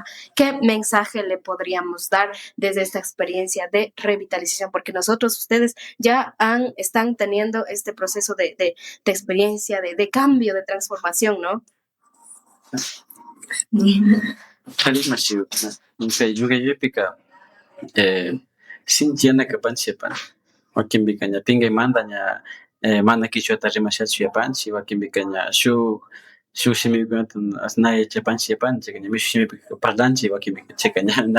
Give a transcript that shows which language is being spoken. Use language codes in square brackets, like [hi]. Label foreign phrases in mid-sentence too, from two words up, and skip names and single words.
[es] ¿Qué mensaje le podríamos dar desde esta experiencia de revitalización? Porque ustedes ya están teniendo este proceso de experiencia, de cambio, de transformación, ¿no? [qu] Sinchiyana kapanchik yapani wakinpika ña pinkaymanta ña mana kichwata rimashachu yapanchik wakinpika ña shuk shimipikunata na yachapanchik yapani chayka ña mishki shimipi parlanchik wakinpika chayka ña na